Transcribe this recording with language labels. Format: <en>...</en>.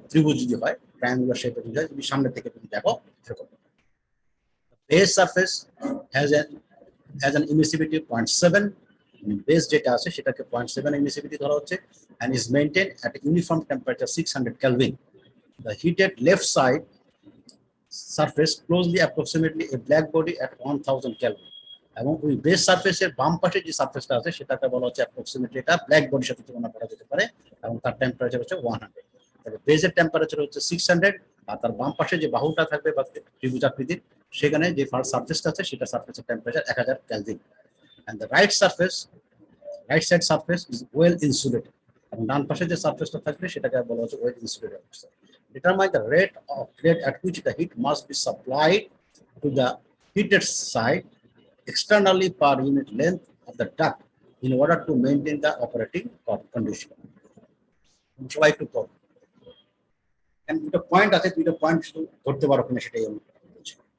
<bn>ত্রিভুজ যদি হয়, ট্রায়াঙ্গুলার শেপে যদি হয়, যদি সামনে থেকে তুমি দেখো এরকম।</bn> <en>base surface has an emissivity 0.7,</en> <bn>base যেটা আছে সেটাকে 0.7 এমিসিভিটি ধরা হচ্ছে,</bn> <en>and is maintained at a uniform temperature 600 Kelvin. The heated left side surface closely approximately a black body at 1000 Kelvin.</en> <bn>এবং ওই বেস সারফেসের বাম পাশে যে সারফেসটা আছে সেটাকে বলা হচ্ছে অ্যাপ্রক্সিমেটলি এটা ব্ল্যাক বডির সাথে তুলনা করা যেতে পারে, এবং তার টেম্পারেচার হচ্ছে 100। তাহলে বেসের টেম্পারেচার হচ্ছে 600, আর তার বাম পাশে যে বাহুটা থাকবে বা ত্রিভুজাকৃতির সেখানে যে সারফেসটা আছে সেটা সারফেসের temperature 1000 kelvin.</bn> <en>and the right side surface is well insulated,</en> <bn>এবং ডান পাশে যে সারফেসটা থাকবে সেটাকে বলা হচ্ছে well insulated.</bn> <en>Determine the rate at which the heat must be supplied to the heated side externally per unit length of the duct in order to maintain the operating condition.</en> <bn>সবাই একটু পড়ো, দুটো পয়েন্ট আছে, দুটো point শুধু ধরতে পারো কিনা সেটাই আমি বলছি।</bn>